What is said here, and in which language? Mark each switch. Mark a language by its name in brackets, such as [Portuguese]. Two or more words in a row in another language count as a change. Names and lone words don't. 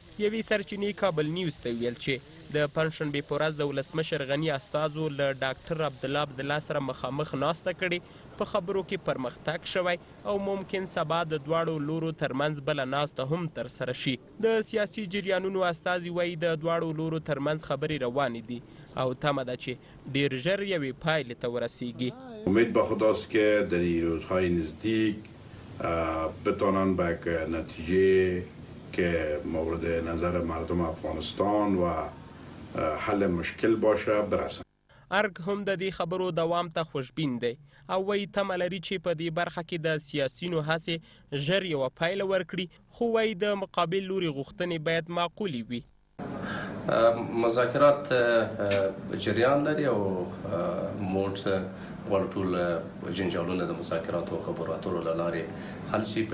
[Pashto] یوې سرچینې کابل نیوز ته ویل چې د پنجشنبې په ورځ د ولسمشر غني استازو له ډاکټر عبدالله سره مخامخ ناسته کړې. په خبرو کې پرمختګ شوی او ممکن سبا د دواړو لورو ترمنځ بله ناسته هم ترسره شي. د سیاسي جریانونو استازي وایي د دواړو لورو ترمنځ خبرې روانې دي او تمه ده چې ډیر ژر یوې پایلې ته ورسیږي. [Persian] امید به خداست که در این روزهای نزدیک بتانن به یک نتیجه که مورد نظر مردم افغانستان و حل مشکل باشه برسن. [Pashto] ارګ هم د دې خبرو دوام ته خوشبین دی او وایي تمه لري چې په دې برخه کې د سیاسینو هڅې ژر یوه پایله ورکړي، خو وایي د مقابل لوري غوښتنې باید معقولې وي. مذاکرات جریان لري او موږ غواړو ټول جنجالونه د مذاکراتو او خبرو اترو له لارې حل شي.